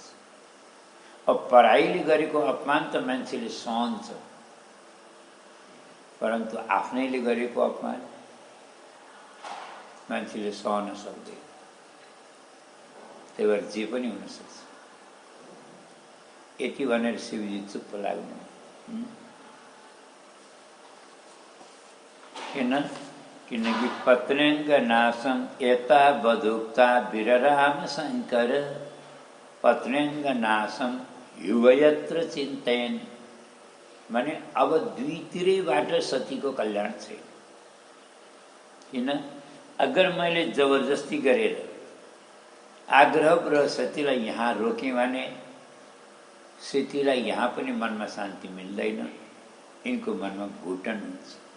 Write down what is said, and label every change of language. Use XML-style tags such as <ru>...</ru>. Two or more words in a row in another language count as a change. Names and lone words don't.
<ne>अब पराईले गरेको अपमान त मान्छेले सहन्छ, परन्तु आफ्नैले गरेको अपमान मान्छेले सहन सक्दैन। त्यही भएर जे पनि हुन सक्छ। यति भनेर शिवजी चुप्प लाग्नु।</ne> <sa>किनकि पत्रेङ्ग नाशम एता बधुक्ता विरराम शङ्कर, पत्रेङ्ग नाशम युवयत्र चिन्तयन।</sa> <ne>माने अब दुईतिरैबाट सतीको कल्याण छैन। किन? अगर मैले जबरजस्ती गरेर आग्रहपूर्वक सतीलाई यहाँ रोकेँ भने सतीलाई यहाँ पनि मनमा शान्ति मिल्दैन, यिनको मनमा घुटन हुन्छ।</ne>